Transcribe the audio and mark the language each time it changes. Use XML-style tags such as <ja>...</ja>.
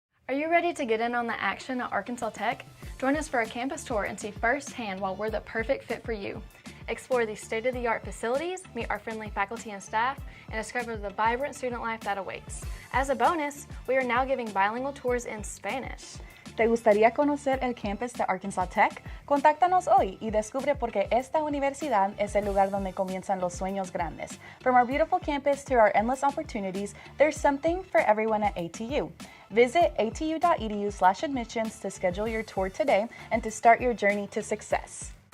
<en>Are you ready to get in on the action at Arkansas Tech? Join us for a campus tour and see firsthand why we're the perfect fit for you. Explore these state-of-the-art facilities, meet our friendly faculty and staff, and discover the vibrant student life that awaits. As a bonus, we are now giving bilingual tours in Spanish.</en> <es>¿Te gustaría conocer el campus de Arkansas Tech? Contáctanos hoy y descubre por qué esta universidad es el lugar donde comienzan los sueños grandes.</es> <en>From our beautiful campus to our endless opportunities, there's something for everyone at ATU. Visit atu.edu/admissions to schedule your tour today and to start your journey to success.</en>